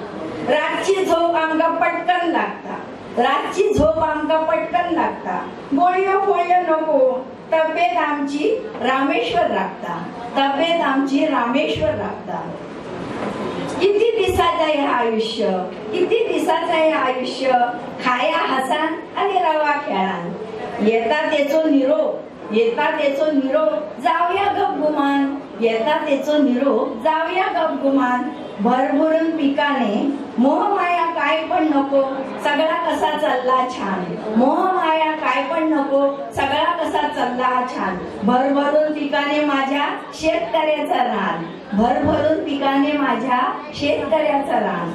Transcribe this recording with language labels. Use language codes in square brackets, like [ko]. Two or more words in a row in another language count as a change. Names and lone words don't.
[kok] रातची झोप आमका पटकन लागता, रातची झोप आमका पटकन लागता. गोळ्यो गोळ्यो नको तब्येत आमची रामेश्वर राखता, तब्येत आमची रामेश्वर राखता. [mr] किती दिवसाचं आहे आयुष्य, किती दिवसाचं आहे आयुष्य. [kok] खाया हसान आणि रवा खेळान. येता तेचो निरोप, येता तेचो निरोप जाऊया गप गुमान, येता तेचो निरोप जाऊया गप गुमान. [mr] भरभरून पिकाने मोहमाया काय पण नको, सगळा कसा चालला छान. मोहमाया काय पण नको, सगळा कसा चालला छान. भरभरून पिकाने माझ्या शेतकऱ्याचा रान, भरभरून पिकाने माझ्या शेतकऱ्याचा रान.